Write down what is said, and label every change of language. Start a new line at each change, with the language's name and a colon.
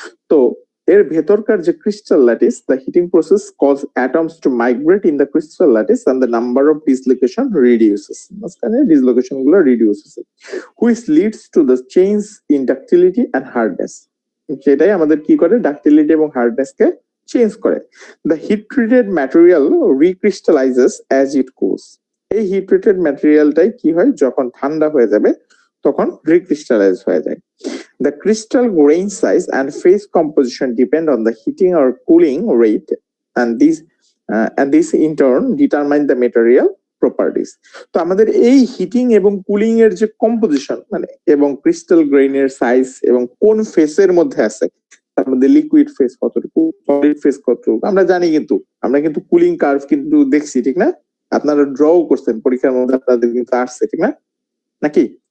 Bangla: তো এর ভেতরকার যে crystal lattice,
English: the heating process cause atoms to migrate in the crystal lattice and the number of dislocation reduces,
Bangla: মাঝখানে dislocation গুলো reduce হচ্ছে,
English: Which leads to the change in ductility and hardness.
Bangla: সেটাই আমাদের কি করে, ডাক্টিলিটি এবং hardness কে change করে।
English: The heat treated material recrystallizes as it cools.
Bangla: এই হিট ট্রিটেড ম্যাটেরিয়ালটাই কি হয়, যখন ঠান্ডা হয়ে যাবে তখন রিক্রিস্টালাইজ হয়ে যায়।
English: The crystal grain size and phase composition depend on the heating or cooling rate, and this in turn determine the material properties.
Bangla: তো আমাদের এই হিটিং এবং কুলিং এর যে কম্পোজিশন মানে এবং ক্রিস্টাল গ্রেইনের সাইজ এবং কোন ফেসের মধ্যে আছে, তার মধ্যে লিকুইড ফেস কতটুকু, সলিড ফেস কতটুকু আমরা জানি, কিন্তু আমরা কিন্তু কুলিং কার্ভ কিন্তু দেখছি, ঠিক না? আপনারা ড্রও করছেন পরীক্ষার মধ্যে, আপনাদের কিন্তু আসছে, ঠিক না নাকি?